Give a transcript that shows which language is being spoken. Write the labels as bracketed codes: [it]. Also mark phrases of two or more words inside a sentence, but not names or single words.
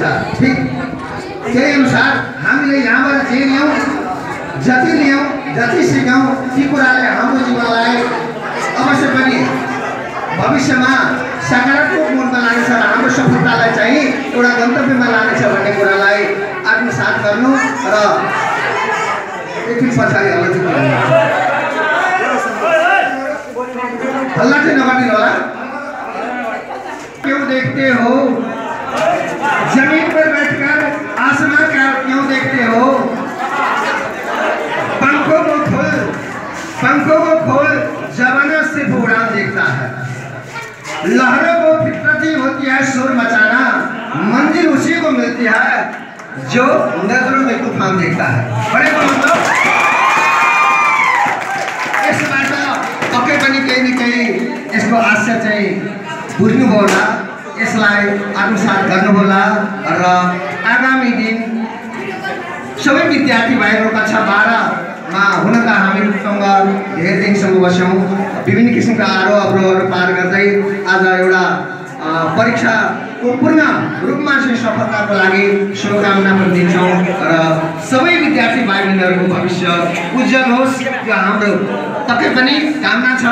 [ne] ठिक त्यही अनुसार हामीले यहाँबाट जे ल्याउँ, जति ल्याउँ, जति सिकौँ, ती कुराले हाम्रो जीवनलाई अवश्य पनि भविष्यमा सकारात्मक मोडमा लानेछ र हाम्रो सफलतालाई चाहिँ एउटा गन्तव्यमा लानेछ भन्ने कुरालाई आत्मसात गर्नु र एकछिन पछाडि हल्ला चाहिँ नगरिदिनु होला। [hi] क्यों देखते हो जमीन पर बैठकर आसमान का क्यों देखते हो, पंखों को खोल जमाना सिर्फ उड़ान देखता है, लहरों को फितरती होती है शोर मचाना, मंजिल उसी को मिलती है जो नजरों में तूफान देखता है। [ne] बड़े मतलब यसबाट पक्कै पनि केही न केही यसको आशय चाहिँ बुझ्नु होला, यसलाई आत्मसात गर्नु होला र आगामी दिन सबै विद्यार्थी भाइहरू कक्षा 12 मा हुन त हामीसँग धेरै दिनसम्म बस्यौँ, विभिन्न किसिमका आरोह अवरोहहरू पार गर्दै आज एउटा परीक्षाको पूर्ण रूपमा चाहिँ सफलताको लागि शुभकामना पनि दिन्छौँ र सबै विद्यार्थी भाइ बहिनीहरूको भविष्य उज्जवल होस्, यो हाम्रो पक्कै पनि कामना छ।